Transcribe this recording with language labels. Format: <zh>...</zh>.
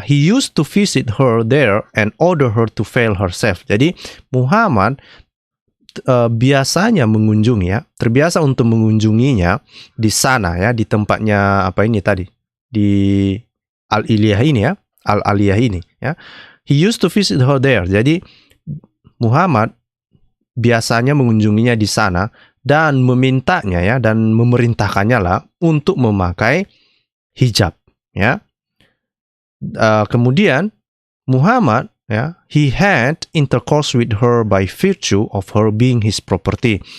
<en>He used to visit her there and order her to veil herself.</en> <id>Jadi Muhammad biasanya mengunjungi, ya, terbiasa untuk mengunjunginya di sana, ya, di tempatnya apa ini tadi, di Al-Aliyah ini, ya, Al-Aliyah ini, ya.</id> <en>He used to visit her there.</en> <id>Jadi Muhammad biasanya mengunjunginya di sana dan memintanya, ya, dan memerintahkannya lah untuk memakai hijab, ya. Kemudian Muhammad, ya,</id> <en>he had intercourse with her by virtue of her being his property.</en>